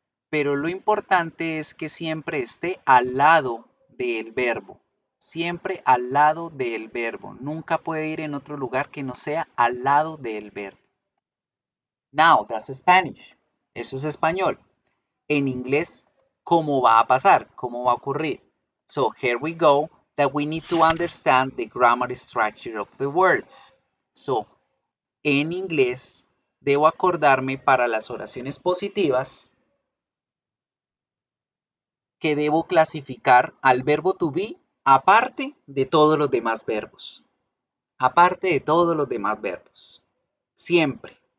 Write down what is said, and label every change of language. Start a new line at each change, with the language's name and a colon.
Spanish: Pero lo importante es que siempre esté al lado del verbo. Siempre al lado del verbo. Nunca puede ir en otro lugar que no sea al lado del verbo.
English: Now, that's Spanish.
Spanish: Eso es español. En inglés, ¿cómo va a pasar? ¿Cómo va a ocurrir?
English: So, here we go, that we need to understand the grammar structure of the words. So,
Spanish: en inglés, debo acordarme para las oraciones positivas que debo clasificar al verbo to be aparte de todos los demás verbos. Aparte de todos los demás verbos. Siempre.